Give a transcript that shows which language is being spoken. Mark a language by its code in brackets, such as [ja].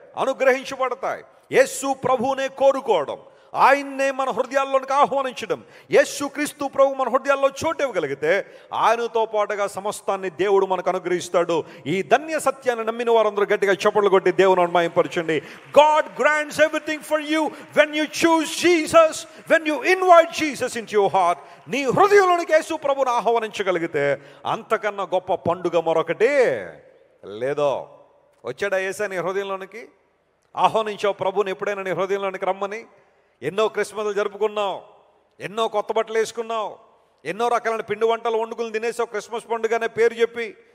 [te] అనుగ్రహించబడతాయి. యేసు ప్రభువునే కోరుకోవడం, ఆయన్నే మన హృదయాల్లోనికి ఆహ్వానించడం, యేసు క్రీస్తు ప్రభు మన హృదయాల్లో చోటు ఇవ్వగలిగితే ఆయనతో పాటుగా సమస్తాన్ని దేవుడు మనకు అనుగ్రహిస్తాడు. ఈ ధన్య సత్యాన్ని నమ్మిన వారందరూ గట్టిగా చప్పట్లు కొట్టి దేవుని మహిమపరచండి. [en] God grants everything for you when you choose Jesus, when you invite Jesus into your heart. [te] నీ హృదయంలోనికి యేసు ప్రభువును ఆహ్వానించగలిగితే అంతకన్నా గొప్ప పండుగ మరొకటి లేదో. వచ్చాడా యేసు నీ హృదయంలోనికి? ఆహ్వానించావు ప్రభువుని ఎప్పుడైనా నీ హృదయంలోనికి రమ్మని? ఎన్నో క్రిస్మస్లు జరుపుకున్నావు, ఎన్నో కొత్త బట్టలు వేసుకున్నావు, ఎన్నో రకాలైన పిండి వంటలు వండుకుని తినేసావు క్రిస్మస్ పండుగ అనే పేరు చెప్పి.